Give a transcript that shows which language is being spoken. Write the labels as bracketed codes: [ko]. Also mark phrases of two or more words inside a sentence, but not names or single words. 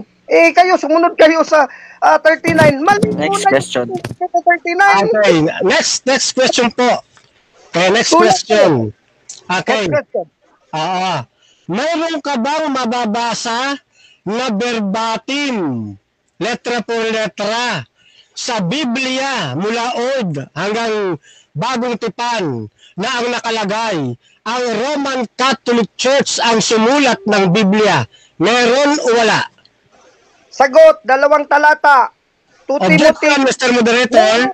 [tl] Kayo, sumunod kayo sa 39. [en] Next question. 39. Okay, next question po. Okay, next question. Okay. [tl] Mayroon ka bang mababasa na verbatim, [es] letra por letra, [tl] sa Biblia mula Old hanggang Bagong Tipan na ang nakalagay, ang Roman Catholic Church ang sumulat ng Biblia? Meron o wala? Sagot, 2 talata. [en] Objection, Mr. Moderator.